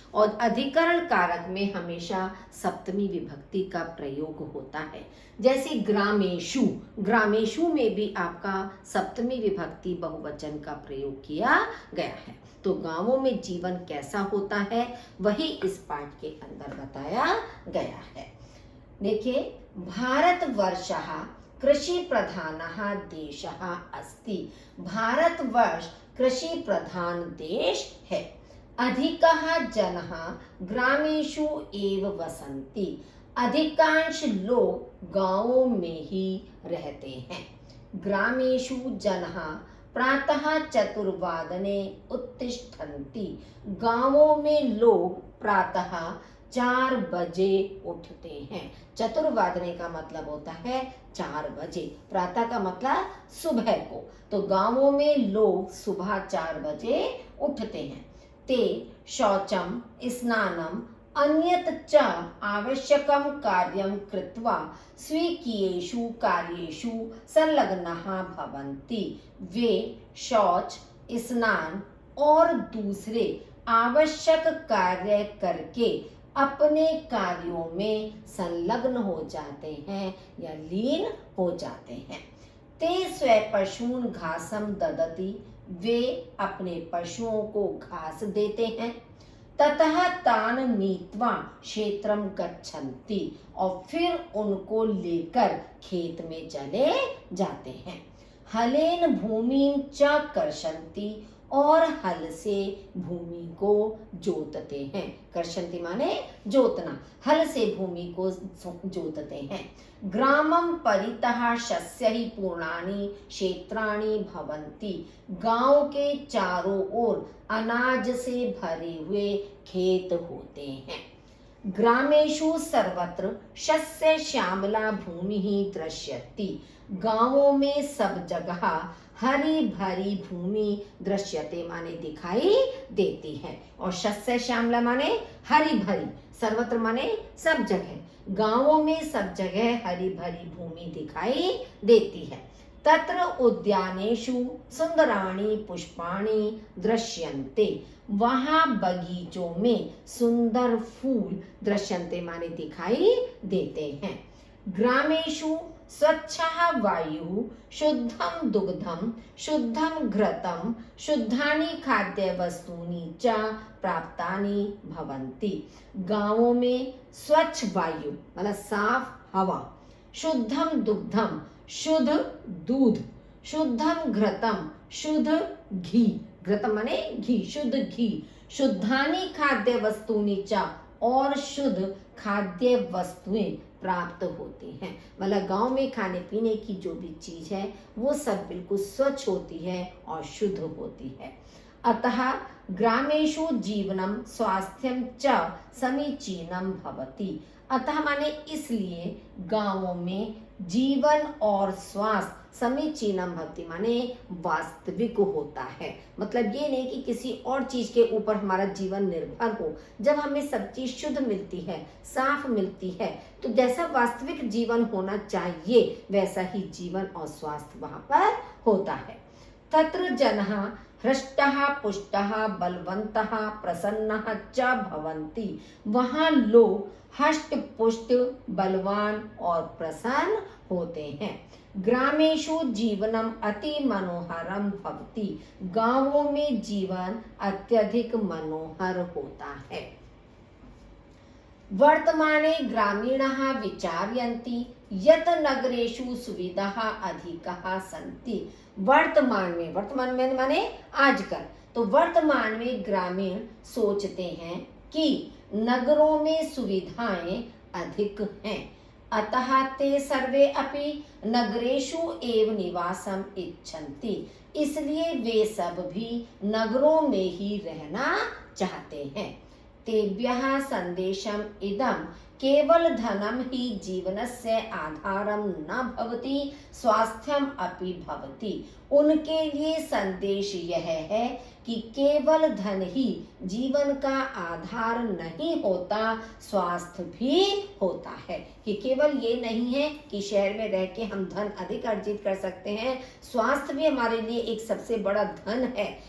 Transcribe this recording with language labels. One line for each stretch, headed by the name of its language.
Hindi: और अधिकरण कारक में हमेशा सप्तमी विभक्ति का प्रयोग होता है। जैसे ग्रामेषु, ग्रामेषु में भी आपका सप्तमी विभक्ति बहुवचन का प्रयोग किया गया है। तो गांवों में जीवन कैसा होता है वही इस पाठ के अंदर बताया गया है।
Sanskrit: देखिए, भारतवर्षः कृषि प्रधानः देशः अस्ति।
Hindi: भारतवर्ष कृषि प्रधान देश है।
Sanskrit: अधिकः जनः ग्रामेषु एव वसन्ति।
Hindi: अधिकांश लोग गांवों में ही रहते हैं।
Sanskrit: ग्रामेषु जनः प्रातः 4 उत्तिष्ठन्ति।
Hindi: गांवों में लोग प्रातः 4 बजे उठते हैं। 4 का मतलब होता है 4 बजे। प्रातः का मतलब सुबह को। तो गांवों में लोग सुबह 4 बजे उठते हैं।
Sanskrit: ते शौचम स्नानम अन्यत च आवश्यकं कार्यं कृत्वा स्वीकीयेषु कार्येषु संलग्नाः भवन्ति।
Hindi: वे शौच, स्नान और दूसरे आवश्यक कार्य करके अपने कार्यों में संलग्न हो जाते हैं या लीन हो जाते हैं।
Sanskrit: ते स्वपशून् घासं ददति।
Hindi: वे अपने पशुओं को घास देते हैं।
Sanskrit: ततः तान नीत्वा क्षेत्रम गच्छन्ति।
Hindi: और फिर उनको लेकर खेत में चले जाते हैं।
Sanskrit: हलेन भूमिं च कर्षन्ति।
Hindi: और हल से भूमि को जोतते हैं। कर्षन्ति माने जोतना, हल से भूमि को जोतते हैं।
Sanskrit: ग्रामं परितः शस्यैः पूर्णानि क्षेत्राणि भवन्ति।
Hindi: गांव के चारों ओर अनाज से भरे हुए खेत होते हैं।
Sanskrit: ग्रामेषु सर्वत्र शस्य श्यामला भूमिः दृश्यति।
Hindi: गांवों में सब जगह हरी भरी भूमि दृश्यते माने दिखाई देती है। और शस्य श्यामला माने हरी भरी, सर्वत्र माने सब जगह। गांवों में सब जगह हरी भरी भूमि दिखाई देती है।
Sanskrit: तत्र उद्यानेषु सुंदराणि पुष्पाणि दृश्यन्ते।
Hindi: वहां बगीचों में सुंदर फूल दृश्यन्ते माने दिखाई देते हैं।
Sanskrit: ग्रामेषु स्वच्छः वायुः शुद्धं दुग्धं शुद्धं घृतं शुद्धानि खाद्यवस्तूनि च प्राप्तानि भवन्ति।
Hindi: गांवों में स्वच्छ वायु मतलब साफ हवा, शुद्धं दुग्धम शुद्ध दूध, शुद्धं घृतम शुद्ध घी, घृतम माने घी, शुद्ध घी, शुद्धानि खाद्य वस्तुनि च और शुद्ध खाद्य वस्तुएं प्राप्त होती हैं। मतलब गांव में खाने पीने की जो भी चीज है वो सब बिल्कुल स्वच्छ होती है और शुद्ध होती है।
Sanskrit: अतः ग्रामेषु जीवनम स्वास्थ्यम च समीचीनम भवति।
Hindi: अतः माने इसलिए गांवों में जीवन और स्वास्थ्य
Sanskrit: समीचीनम भवति
Hindi: माने वास्तविक होता है। मतलब ये नहीं कि किसी और चीज के ऊपर हमारा जीवन निर्भर हो। जब हमें सब चीज शुद्ध मिलती है, साफ मिलती है, तो जैसा वास्तविक जीवन होना चाहिए वैसा ही जीवन और स्वास्थ्य वहां पर होता है।
Sanskrit: तत्र जनः हृष्टः पुष्टः बलवन्तः प्रसन्नः च भवन्ति।
Hindi: वहां लोग हष्ट पुष्ट, बलवान और प्रसन्न होते हैं।
Sanskrit: ग्रामेषु जीवनम अति मनोहरम भवति।
Hindi: गांवों में जीवन अत्यधिक मनोहर होता है।
Sanskrit: वर्तमाने ग्रामीणाः विचारयन्ति यत् नगरेषु सुविधाः अधिकाः सन्ति।
Hindi: वर्तमान में माने आजकल, तो वर्तमान में ग्रामीण सोचते हैं कि नगरों में सुविधाएं अधिक हैं,
Sanskrit: अतः ते सर्वे अपि नगरेषु एव निवासम इच्छन्ति,
Hindi: इसलिए वे सब भी नगरों में ही रहना चाहते हैं।
Sanskrit: तेभ्यः संदेशम इदम केवल धनम ही जीवनस्य आधारम न भवति स्वास्थ्यम अपि भवति।
Hindi: उनके लिए संदेश यह है कि केवल धन ही जीवन का आधार नहीं होता, स्वास्थ्य भी होता है। कि केवल ये नहीं है कि शहर में रह के हम धन अधिक अर्जित कर सकते हैं, स्वास्थ्य भी हमारे लिए एक सबसे बड़ा धन है।